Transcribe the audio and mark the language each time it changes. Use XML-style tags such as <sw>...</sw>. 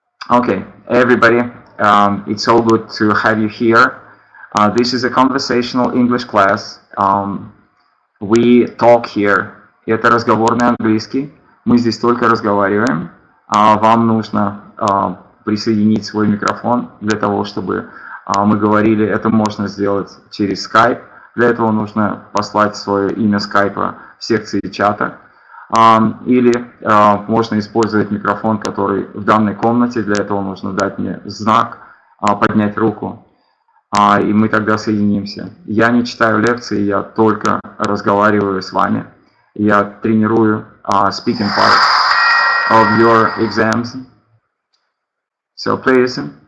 <en>Okay, everybody, it's all good to have you here. This is a conversational English class. We talk here.</en> <ru>Это разговорный английский. Мы здесь только разговариваем. Вам нужно присоединить свой микрофон для того, чтобы мы говорили. Это можно сделать через Skype. Для этого нужно послать свое имя скайпа в секции чата. Или можно использовать микрофон, который в данной комнате. Для этого нужно дать мне знак, поднять руку, и мы тогда соединимся. Я не читаю лекции, я только разговариваю с вами. Я тренирую</ru> <en>speaking part of your exams. So please.</en>